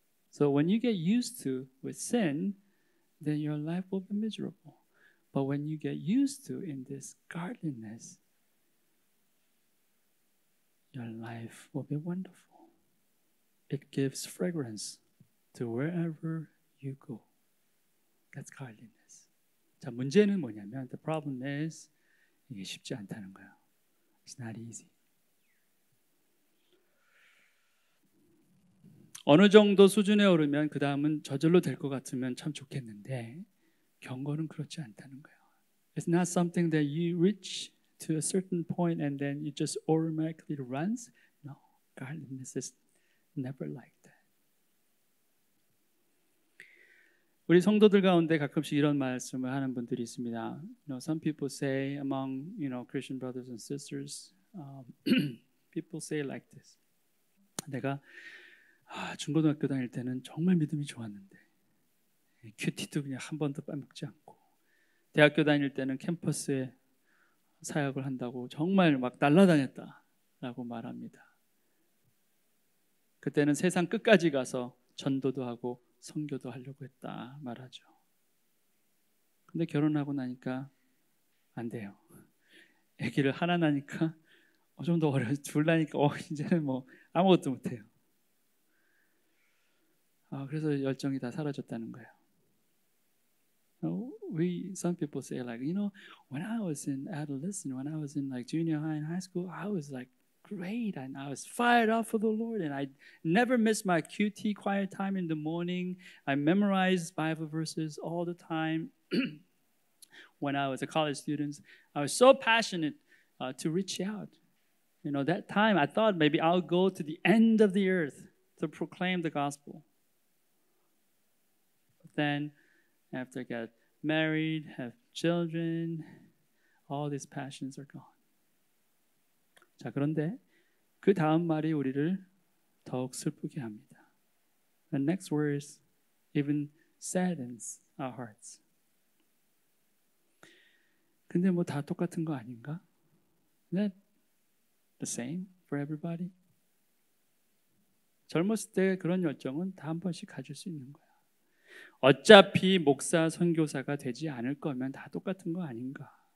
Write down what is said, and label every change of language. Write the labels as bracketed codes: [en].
[en] So when you get used to with sin, then your life will be miserable. But when you get used to in this godliness, your life will be wonderful. It gives fragrance to wherever you go. That's godliness. [ko] 자, 문제는 뭐냐면 [en] the problem is [ko] 이게 쉽지 않다는 거예요. [en] It's not easy. [ko] 어느 정도 수준에 오르면 그 다음은 저절로 될 것 같으면 참 좋겠는데 경건은 그렇지 않다는 거예요. [en] It's not something that you reach to a certain point and then it just automatically runs. No, godliness is never like that. [ko] 우리 성도들 가운데 가끔씩 이런 말씀을 하는 분들이 있습니다. [en] You know, some people say among Christian brothers and sisters, people say like this. [ko] 내가 중고등학교 다닐 때는 정말 믿음이 좋았는데 큐티도 그냥 한 번도 빼먹지 않고 대학교 다닐 때는 캠퍼스에 사역을 한다고 정말 막 날아다녔다라고 말합니다. 그때는 세상 끝까지 가서 전도도 하고 선교도 하려고 했다 말하죠. 근데 결혼하고 나니까 안 돼요. 아기를 하나 나니까 좀 더 어려워. 둘 나니까 이제는 뭐 아무것도 못해요. 그래서 열정이 다 사라졌다는 거예요. [en] Some people say like, when I was in adolescent, when I was in like junior high and high school, I was like great and I was fired up for the Lord and I never missed my QT quiet time in the morning. I memorized Bible verses all the time. When I was a college student, I was so passionate to reach out. That time I thought maybe I'll go to the end of the earth to proclaim the gospel. But then after I got married, have children, all these passions are gone. [ko] 자, 그런데 그 다음 말이 우리를 더욱 슬프게 합니다. [en] The next words even saddens our hearts. [ko] 근데 뭐 다 똑같은 거 아닌가? [en] the same for everybody? [ko] 젊었을 때 그런 열정은 다 한 번씩 가질 수 있는 거야. 어차피 목사, 선교사가 되지 않을 거면 다 똑같은 거 아닌가?